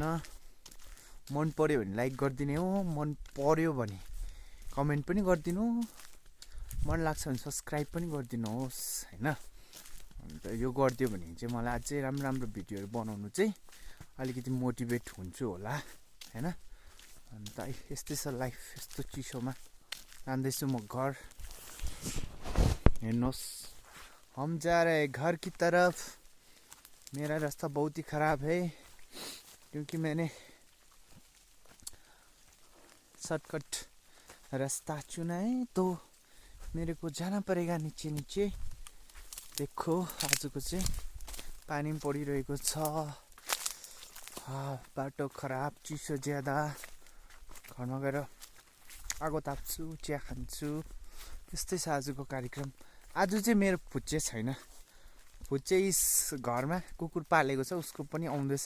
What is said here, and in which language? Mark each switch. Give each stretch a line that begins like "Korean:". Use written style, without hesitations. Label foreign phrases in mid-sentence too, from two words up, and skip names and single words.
Nepali: मन पर्यो भने लाइक गरिदिने हो, मन पर्यो भने कमेन्ट पनि गरिदिनु, मन लाग्छ भने सब्सक्राइब पनि गरिदिनुहोस्, होइन? अन्त यो गरिदियो भने चाहिँ मलाई अझै राम्रो राम्रो भिडियोहरू बनाउनु चाहिँ अलिकति मोटिभेट हुन्छु होला, होइन? अन्त यस्तै छ लाइफ। यस्तो चिसोमा जाँदैछु म घर। हेर्नुहोस्,
Hindi: हम जा रहे घर की तरफ। मेरा रास्ता बहुत ही खराब है क्योंकि मैंने शॉर्टकट रास्ता चुना है, तो मेरे को जाना पड़ेगा नीचे नीचे।
Nepali: देखो आजको चाहिँ पानी पनि परिरहेको छ। बाटो खराब, चिसो ज्यादा। घरमा गएर आगो ताप्छु, चिया खान्छु। त्यस्तै छ आजको कार्यक्रम। आज चाहिँ मेरो फुच्चे छैन। फुच्चे इस घरमा कुकुर पालेको छ, उसको पनि आउँदैछ।